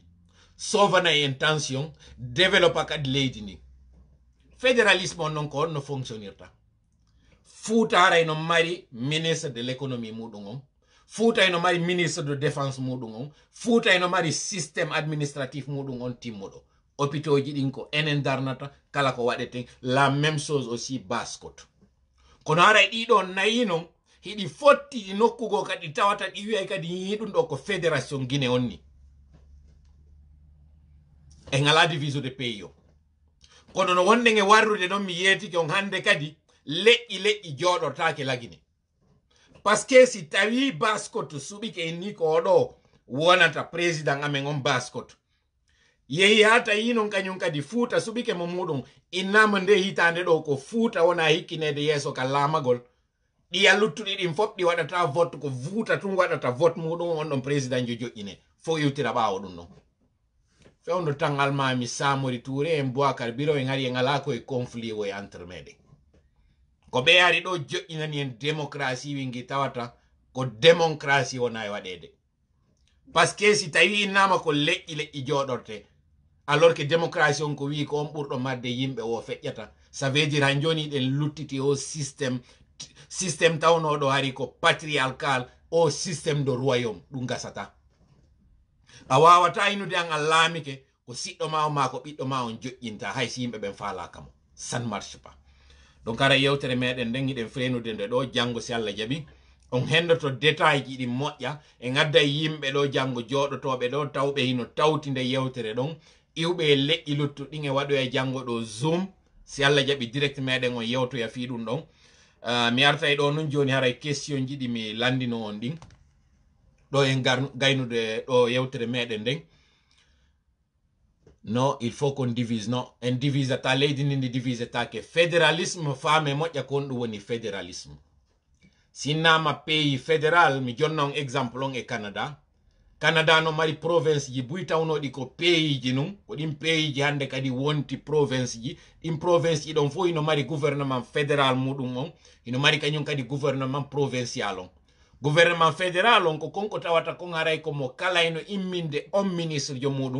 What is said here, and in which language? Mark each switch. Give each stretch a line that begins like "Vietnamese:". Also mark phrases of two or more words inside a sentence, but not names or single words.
Fula: sovana
French: en tension
Fula: développa kadi leydi ndi fédéralisme on non ko on no fonctionnirta Fouta aray no mari
French: ministre de l'économie
Fula: muɗum on Fouta eno mari
French: ministre de défense
Fula: muɗum on Fouta eno mari
French: système administratif
Fula: muɗum on timmuɗo hôpitaux ji ɗin ko enen darnata kala ko waɗete
French: la même chose aussi
Fula: baskot kono aray ɗiɗo nayi non hiɗi fotti ɗi nokkugo kadi tawata ɗi wiyay kadi yiɗum ɗo ko fédération Guinée on ni en ala
French: division de pays
Fula: o kono no wonde e warrude ɗon mi yeetike on hande kadi leƴƴi joɗortake lagine
French: parce que
Fula: si tawi baskot suɓike en ni ko ɗo wonata président amen on baskot yehi ha tawi non kañum kadi Fouta suɓike mo muɗum innama nde hitande ɗo ko Fouta wona hikkinede yeeso ka laamagol ɗiya luttuɗi ɗin fof ɗi waɗata vote ko Fouta tun waɗata vote muɗum on ɗon président jo joƴƴine fo iwtira ɓawo ɗum non fewndo tan almami Samori Touré en Boubacar Biro en ari en ala koye conflit o e entre meɗen ko ɓe ari ɗo joƴƴinani en démocratie wingi tawata ko démocratie wona e waɗede
French: par ce que
Fula: si tawi innama ko leƴƴi joɗorte
French: alors que
Fula: démocratie on ko wi ko on ɓurɗo madde yimɓe o feƴƴata
French: ça veut dire
Fula: han joni ɗen luttiti o système tawnoɗo hari ko patriarcal o
French: système de royaume
Fula: ɗum gasata a wawata inude an a laamike ko siɗɗo ma o ma ko ɓiɗɗo ma on joƴƴinta hay si yimɓe ɓen falaka mo
French: ça ne marche pas
Fula: donc ara yewtere meɗen nden iɗen frenude nde ɗo janggo si Allah jaaɓi on hendoto détail ji ɗin moƴƴa e gadda yimɓe ɗo janggo joɗotoɓe ɗo tawɓe hino tawti nde yewtere ɗon iwɓe e leƴƴi luttuɗin e waɗoya janggo ɗo zoom si Allah jaaɓi direct meɗen on yewtoya fi ɗum ɗon mi artay ɗo nun joni haray question ji ɗi mi landino on ɗin ɗo en gaynude ɗo yewtere meɗen nden non
French: il faut qu'on divise non en divise
Fula: ata leydi ndi ndi divise take fédéralisme faame moƴƴa ko on ɗum woni fédéralisme sinnama
French: pays fédéral
Fula: mi jonna on exemple on e Canada no mari province ji buy tawnoɗi ko pays ji nun ko ɗin pays ji hande kadi wonti province ji ɗin province ji ɗon fof ino mari
French: gouvernement fédéral
Fula: muɗum on ino mari kañum kadi
French: gouvernement provincial
Fula: on
French: gouvernement fédéral
Fula: on ko konko tawata kon haray komo kala ino imminde on ministre jo muɗum